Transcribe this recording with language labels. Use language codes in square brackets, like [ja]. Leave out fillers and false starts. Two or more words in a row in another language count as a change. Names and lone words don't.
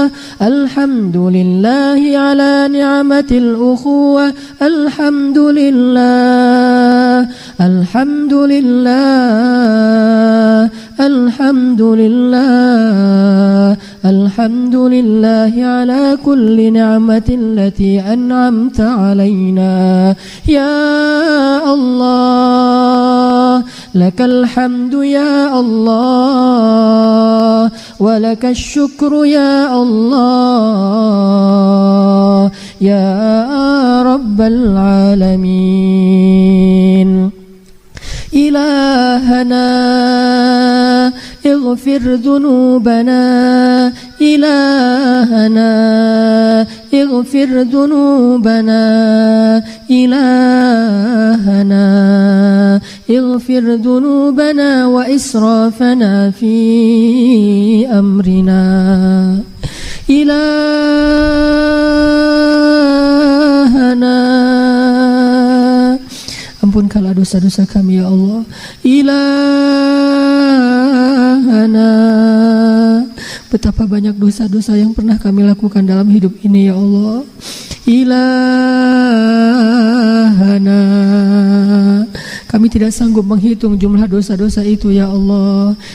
[ar] الحمد لله على نعمة الأخوة. الحمد لله. الحمد لله. الحمد لله. الحمد لله على كل نعمة التي أنعمت علينا. يا الله، لك الحمد يا الله، ولك الشكر يا الله، يا رب العالمين. إلهنا اغفر ذنوبنا. إلهنا اغفر ذنوبنا. إلهنا اغفر ذنوبنا وإسرافنا في أمرنا. [ms] إلهنا ampunkanlah dosa-dosa kami [ar] يا الله. [ms] Ilahana, betapa banyak dosa-dosa yang pernah kami lakukan dalam hidup ini [ar] يا الله. [ms] Ilahana, kami tidak sanggup menghitung jumlah dosa-dosa itu [ar] يا الله.